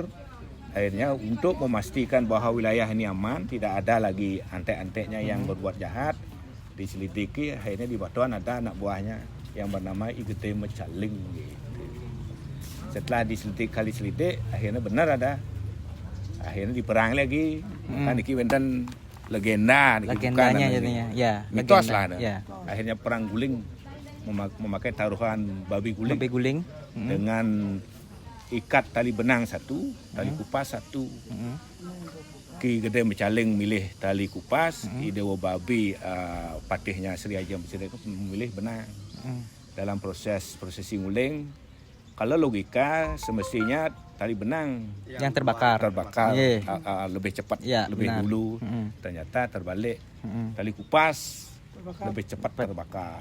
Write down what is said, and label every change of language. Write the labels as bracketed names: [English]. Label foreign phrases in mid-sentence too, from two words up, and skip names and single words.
[Indonesian] Akhirnya untuk memastikan bahwa wilayah ini aman, tidak ada lagi antek-anteknya yang berbuat jahat, diselidiki. Akhirnya di Batuan ada anak buahnya yang bernama Igete Mecaling gitu. Setelah diselidik, akhirnya benar ada. Akhirnya diperang lagi. [Balinese] Kan iki wenten [Indonesian] legendanya jadinya. Ya, mitos lah. Ya. Akhirnya perang guling memakai taruhan babi guling. Dengan ikat tali benang satu, tali kupas satu. Ki Gede Mecaling milih tali kupas, Ki Dewa Babi patihnya Sri Haji Masirikan memilih benang. Dalam prosesi nguling, kalau logika semestinya tali benang yang terbakar lebih cepat, lebih benar. dulu. Ternyata terbalik, tali kupas lebih cepat terbakar.